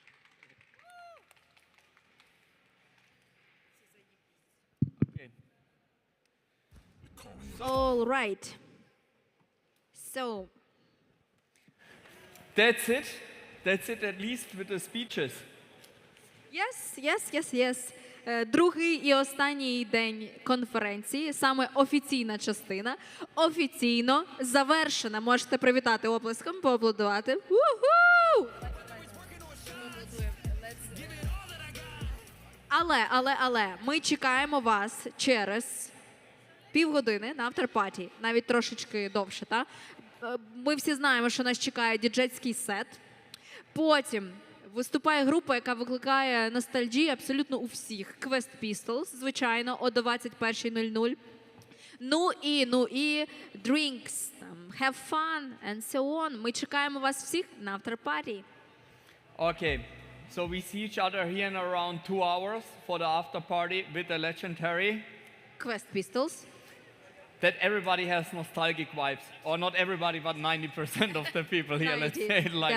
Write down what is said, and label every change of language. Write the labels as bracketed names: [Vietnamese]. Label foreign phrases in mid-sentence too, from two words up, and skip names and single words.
[English] All right. So. That's it. That's it, at least with the speeches. Yes. [Ukrainian] Другий і останній день конференції, саме офіційна частина, офіційно завершена. Можете привітати оплеском, поаплодувати. Уху! Але ми чекаємо вас через півгодини на after-party, навіть трошечки довше. Та? Ми всі знаємо, що нас чекає діджейський сет. Потім виступає група, яка викликає ностальгію абсолютно у всіх. Quest Pistols, звичайно, о 21:00. Ну і [English] drinks, have fun, and so on. [Ukrainian] Ми чекаємо вас всіх на after-party. [English] Okay, so we see each other here in around 2 hours for the after party with the legendary Quest Pistols. That everybody has nostalgic vibes, or not everybody, but 90% of the people here. Let's say it like